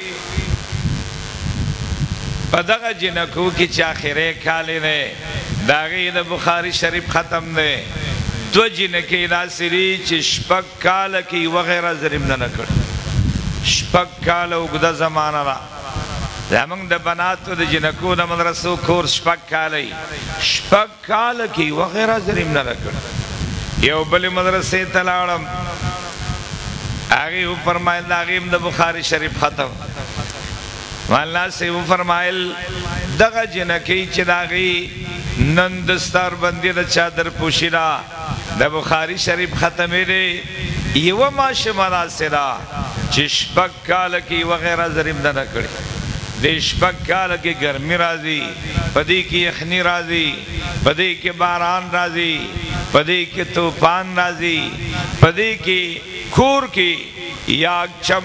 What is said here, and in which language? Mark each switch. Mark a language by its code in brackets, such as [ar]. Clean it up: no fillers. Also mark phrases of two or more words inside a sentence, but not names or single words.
[ps] په دغه جنکو کې چې آخرې کال دی د هغې د بخاري شریف ختم دی دو جنکې داسې دي چې شپږ کاله کې یوه غیر حاضر نه نه کړ شپږ کاله اوږده زمانه ده زمونږ د بناتو د جنکو د مدرسو کورس شپږ کاله شپږ کاله کې یوه غیر حاضر نه نه کړ یو بلې مدرسې ته لاړم هغې وفرمایل د هغې د بخاري شریف ختم مولانا صاحب وفرمایل دغه جنکۍ چې د هغې نن دستار بندی د چادر پوشی را د بخاری شریف ختمی دی یوه ماشومه داسې ده چې شپږ کاله کې یوه غیر حاضري نه ده کړې د شپږ کاله کې ګرمي راځي په دې کې یخني راځي په دې کې باران راځي په دې کې طوفان راځي په دې کې کور کې یا چم